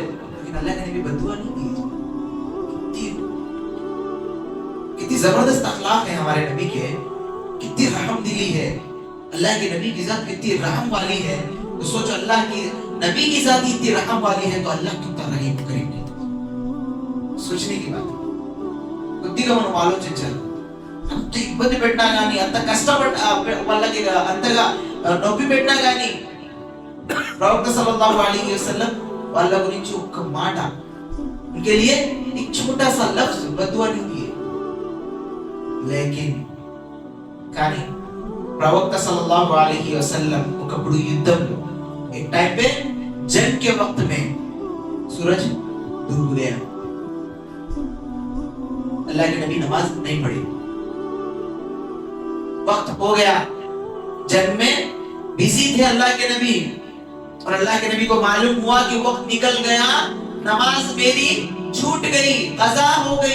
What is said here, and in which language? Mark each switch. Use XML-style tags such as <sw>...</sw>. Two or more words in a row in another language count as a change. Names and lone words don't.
<hi>लेकिन अल्लाह के नबी बद्दुआ नहीं दी। कितनी जबरदस्त अखलाक है हमारे नबी के, कितनी रहम दिली है अल्लाह के नबी की जात, कितनी रहम वाली है। तो सोचो अल्लाह की नबी की जात इतनी रहम वाली है तो अल्लाह कितना रहीम करीम है, सोचने की बात।</hi> <te>కొద్దిగా మనం ఆలోచించాలి। అంత ఇబ్బంది పెట్టినా కానీ, అంత కష్టపడ్డ వాళ్ళకి అంతగా నొప్పి పెట్టినా కానీ ప్రవక్త</te> <ar>صلى الله عليه وسلم</ar> <te>వాళ్ళ గురించి ఒక్క మాట,</te> <hi>उनके लिए एक छोटा सा लफ्ज बदुआ नहीं दिए। लेकिन</hi> <te>కానీ ప్రవక్త</te> <ar>صلى الله عليه وسلم</ar> <te>ఒకప్పుడు యుద్ధంలో</te> <hi>एक टाइम पे जंग के वक्त में सूरज डूब गया, अल्लाह के नबी नमाज नहीं पढ़ी, वक्त हो गया, जंग में बिजी थे अल्लाह के नबी, और अल्लाह के नबी को मालूम हुआ कि वक्त निकल गया, नमाज मेरी छूट गई, कज़ा हो गई।</hi>